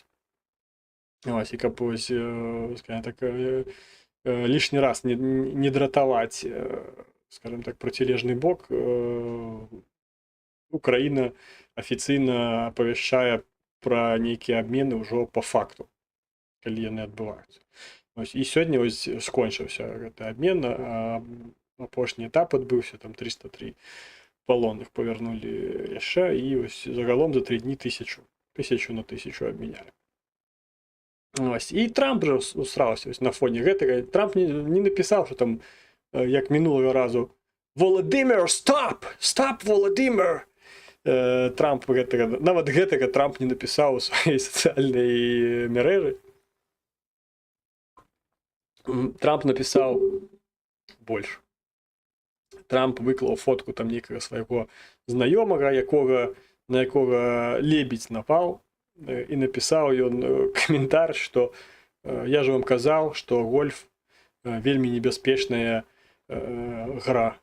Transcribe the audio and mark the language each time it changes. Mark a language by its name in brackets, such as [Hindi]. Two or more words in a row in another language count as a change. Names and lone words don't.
[Belarusian] Ось, і каб ось, [Russian] скажем так, [Belarusian] лишний раз не дратаваць, [Russian] скажем так, [Belarusian] процілежны бок, Украіна афіцыйна апавяшчае пра нейкія абмены ўжо па факту, калі яны адбываюцца. І сёння ось скончыўся гэты абмен, апошні этап адбыўся, там 303 палонных павярнулі яшчэ, і ось загалом за 3 дні 1000 на 1000 абмянялі. Ось, і Трамп жа усраўся на фоне гэтага. Трамп не напісаў, што там, як мінулага разу, «Володимир, стоп! Стоп, Володимир!» Трамп гэтага, нават гэтага Трамп не напісаў у сваёй сацыяльнай мережы. Трамп напісаў больш. Трамп выклаў фотку там нейкага свайго знаёмага, на якога лебедь напаў, і напісаў ён каментар, што я ж вам казаў, што гольф вельмі небяспечная гра.